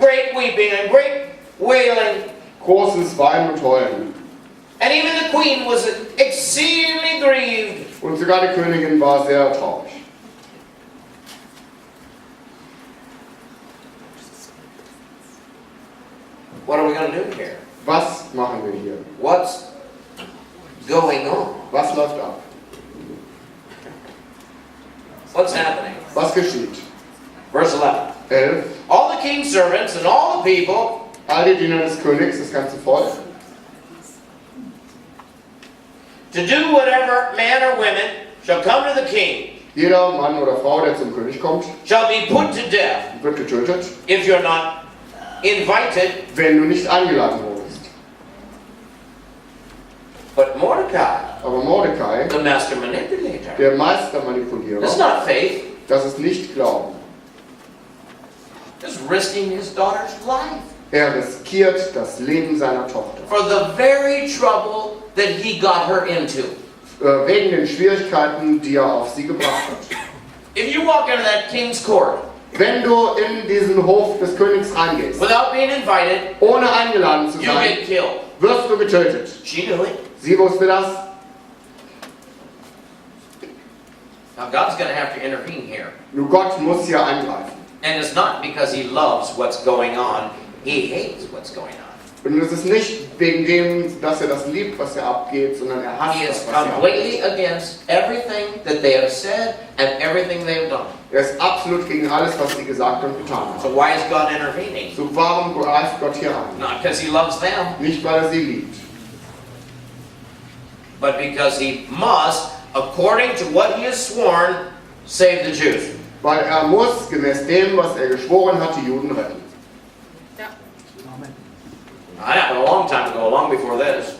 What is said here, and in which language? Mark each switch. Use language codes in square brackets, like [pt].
[en] great weeping and great wailing. [de] Großes Weinen und Heulen. [en] And even the queen was exceedingly grieved. [de] Und sogar die Königin war sehr traurig. [en] What are we going to do here? [de] Was machen wir hier? [en] What's going on? [de] Was läuft ab? [en] What's happening? [de] Was geschieht? [en] Verse 11. [de] 11. [en] All the king's servants and all the people [de] All die Diener des Königs, das ganze Volk, [en] to do whatever man or women shall come to the king, [de] Jeder Mann oder Frau, der zum König kommt, [en] shall be put to death [de] wird getötet, [en] if you're not invited. [de] wenn du nicht eingeladen wurdest. [en] But Mordecai, [de] Aber Mordecai, [en] the master manipulator, [de] der Meistermanipulierer, [en] it's not faith. [de] das ist nicht Glauben. [en] Is risking his daughter's life [de] Er riskiert das Leben seiner Tochter. [en] for the very trouble that he got her into. [de] Wegen den Schwierigkeiten, die er auf sie gebracht hat. [en] If you walk into that king's court [de] Wenn du in diesen Hof des Königs reingehst, [en] without being invited, [de] ohne eingeladen zu [en] you [de] sein, [en] get killed. [de] wirst du getötet. [en] She knew it. [de] Sie wusste das. [en] Now God's going to have to intervene here. [de] Nur Gott muss hier eingreifen. [en] And it's not because he loves what's going on. He hates what's going on. [de] Und es ist nicht wegen dem, dass er das liebt, was er abgeht, sondern er hasst [en] He [de] das, [en] is [de] was er [en] completely [de] abgeht. [en] against everything that they have said and everything they have done. [de] Er ist absolut gegen alles, was sie gesagt und getan [en] So [de] haben. [en] why is God intervening? [de] So warum greift Gott hier ein? [en] Not because he loves them, [de] Nicht, weil er sie liebt, [en] but because he must, according to what he has sworn, save the Jews. [de] weil er muss gemäß dem, was er geschworen hat, die Juden retten. [en] That happened a long time ago, long before this.